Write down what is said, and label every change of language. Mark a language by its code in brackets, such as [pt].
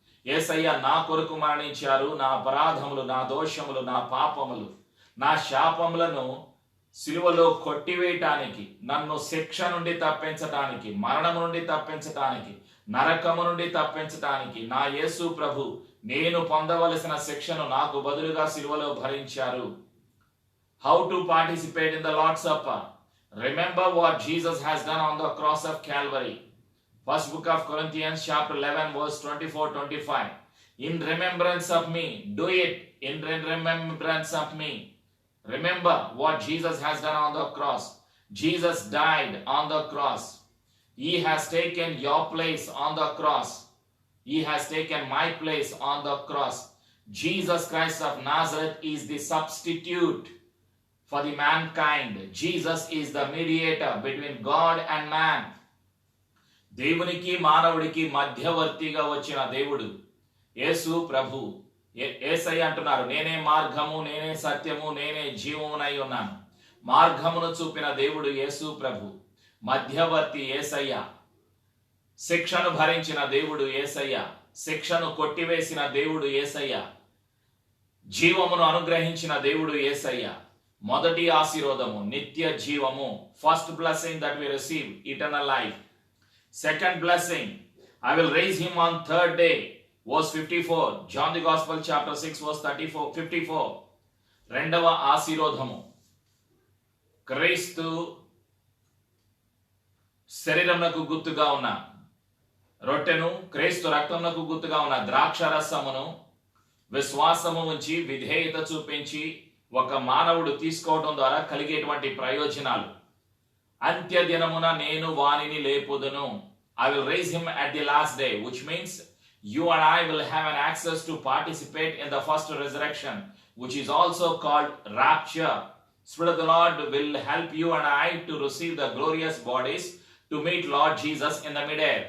[te] యేసయ్య నా కొరకు మరణించారు. నా అపరాధములు, నా దోషములు, నా పాపములు, నా శాపములను సిలువలో కొట్టివేయటానికి, నన్ను శిక్ష నుండి తప్పించటానికి, మరణము నుండి తప్పించటానికి, నరకము నుండి తప్పించటానికి నా యేసు ప్రభు నేను పొందవలసిన శిక్షను నాకు బదులుగా సిలువలో భరించారు. [en] How to participate in the Lord's Supper? Remember what Jesus has done on the cross of Calvary. First book of Corinthians chapter 11 verse 24-25. In remembrance of me, do it in remembrance of me. Remember what Jesus has done on the cross. Jesus died on the cross. He has taken your place on the cross. He has taken my place on the cross. Jesus Christ of Nazareth is the substitute for the mankind. Jesus is the mediator between God and man. [te] దేవునికి మానవుడికి మధ్యవర్తిగా వచ్చిన దేవుడు యేసు ప్రభు. యేసయ్య అంటున్నారు, నేనే మార్గము, నేనే సత్యము, నేనే జీవమునై ఉన్నాను. మార్గమును చూపిన దేవుడు యేసు ప్రభు. మధ్యవర్తి యేసయ్య. శిక్షను భరించిన దేవుడు యేసయ్య. శిక్షను కొట్టివేసిన దేవుడు యేసయ్య. జీవమును అనుగ్రహించిన దేవుడు యేసయ్య. మొదటి ఆశీర్వాదము నిత్య జీవము. [en] First blessing that we receive, eternal life. Second blessing, I will raise him on third day. Verse 54. John the Gospel chapter 6 verse 54. [te] రెండవ ఆశీర్వాదము, క్రీస్తు శరీరమునకు గుర్తుగా ఉన్న రొట్టెను, క్రీస్తు రక్తమునకు గుర్తుగా ఉన్న ద్రాక్షరసమును విశ్వాసము ఉంచి విధేయత చూపించి ఒక మానవుడు తీసుకోవడం ద్వారా కలిగేటువంటి ప్రయోజనాలు. అంత్య దినమున నేను వానిని లేపుదును. [en] I will raise him at the last day, which means you and I will have an access to participate in the first resurrection, which is also called rapture. Spirit of the Lord will help you and I to receive the glorious bodies to meet Lord Jesus in the midair.